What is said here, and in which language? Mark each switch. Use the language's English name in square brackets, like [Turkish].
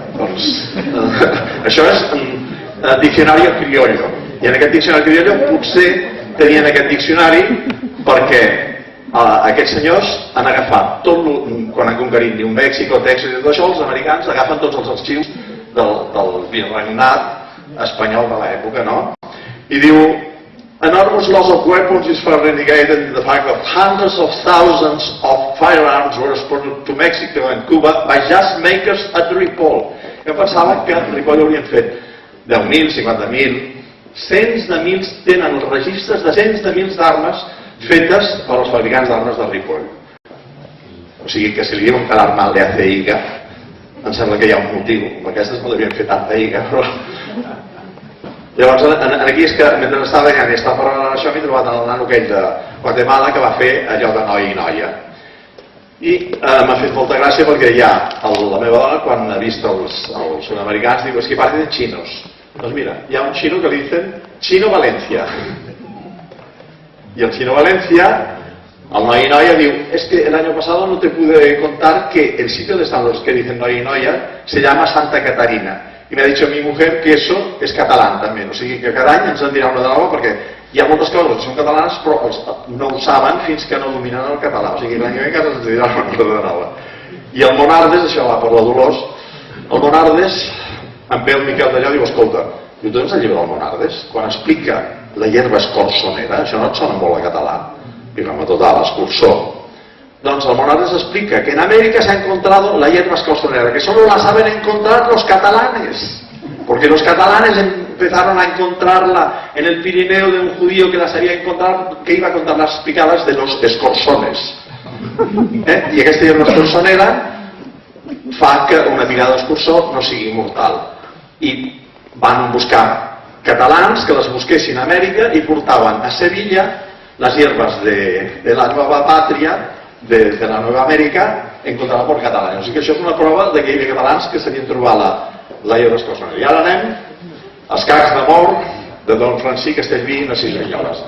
[Catalan] Doncs, això és diccionari criollo. I en aquest diccionari criollo potser tenien aquest diccionari perquè aquests senyors han agafat tot, quan han conquerit New Mexico, Texas i tot això, els americans agafen tots els arxius del virregnat espanyol de l'època, no? I diu, [English] enormous loss of weapons is further indicated in the fact that hundreds of thousands of firearms were exported to Mexico and Cuba by just makers at Ripoll. [Catalan] Jo pensava que a Ripoll haurien fet 10.000, 50.000, cents de mils, tenen els registres de cents de mils d'armes fetes per als fabricants d'armes de Ripoll. O sigui que si li diuen que l'arma [Spanish] le hace higa, [Catalan] em sembla que hi ha un motiu. Aquestes no devien fer tanta higa, però... Llavors, aquí és que, mentre estava allà i estava parlant d'això, m'he trobat el nano aquell de Guatemala que va fer allò de noia i noia. I m'ha fet molta gràcia perquè ja la meva dona, quan ha vist els sud-americans, diu, és que parlen de xinos. Doncs mira, hi ha un xino que li dicen Chino Valencia. [Spanish] I el Chino Valencia, el noia i noia, diu, es que el año pasado no te pude contar que el sitio donde están los que dicen noia y noia se llama Santa Catarina. Y me ha dicho mi mujer que eso es catalán también, [Catalan] o sigui que cada any ens en dirà una de nova perquè hi ha moltes coses que són catalanes però no ho saben fins que no dominen el català, o sigui, l'any que ve encara ens diran una cosa nova. I el Monardes, això va per la Dolors, el Monardes, em ve el Miquel d'allò i diu, escolta, tu tens el llibre del Monardes? Quan explica la hierba escorsonera, això no et sona molt a català? Diu, home, total, escursor. [Spanish] Doncs el Monardes explica que en América se ha encontrado la hierba escorsonera, que solo la saben encontrar los catalanes, porque los catalanes empezaron a encontrarla en el Pirineo de un judío que las había encontrado, que iba a contar las picadas de los escorzones. [Catalan] I aquesta hierba escorsonera fa que una picada d'escursor no sigui mortal. I van buscar catalans que les busquessin a Amèrica i portaven a Sevilla les [Spanish] hierbas de la nueva patria, de la Nueva América, encontrada por catalanes. [Catalan] O sigui que això és una prova que hi havia catalans que sabien trobar la hierba escorsonera. I ara anem als escacs de mor de Don Francisc Castellví i Narcís Vinyoles.